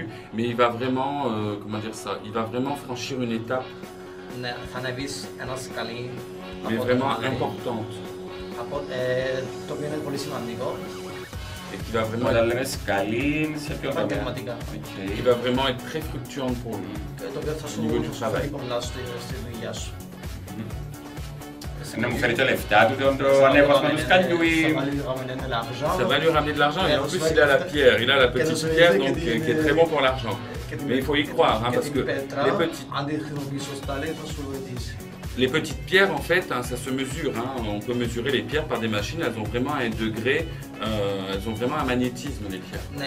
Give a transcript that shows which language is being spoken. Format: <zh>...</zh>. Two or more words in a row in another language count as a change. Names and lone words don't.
<fr>Mais il va vraiment, comment dire ça, il va vraiment franchir une étape, mais vraiment importante. Et qui va vraiment être très fluctuante pour lui au niveau du travail.</fr> <el>Να μου φέρει τα λεφτά του, το ανέβασμα του σκαλιού ή...</el> <fr>Ça va lui ramener de l'argent et en plus il a la pierre, il a la petite pierre donc, qui est très bon pour l'argent. Mais il faut y croire hein, parce que les petites pierres en fait, hein, ça se mesure, hein, on peut mesurer les pierres par des machines, elles ont vraiment un degré, elles ont vraiment un magnétisme les pierres.</fr>